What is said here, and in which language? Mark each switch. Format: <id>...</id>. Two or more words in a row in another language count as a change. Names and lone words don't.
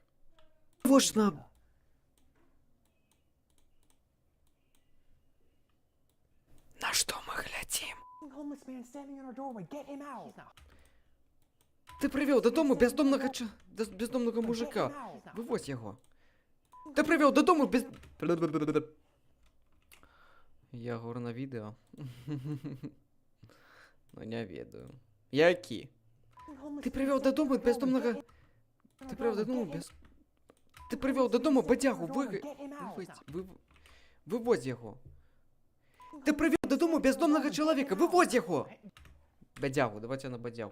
<be>Відавочна... На што мы глядзім? Ты прывёў дадому бяздомнага мужика. Вывозь яго. Ты прывёў дадому без...</be> <uk>Я говорю на відео.</uk> <be>Ну, не ведаю. Які? Ты прывёў дадому бяздомнага... Ты прывёў дадому без... Ты прывёў дадому бадзягу. Вывозь яго. Ты прывёў дадому бяздомнага чалавека. Вывозь яго. Бадзягу, давайте на бадзягу.</be>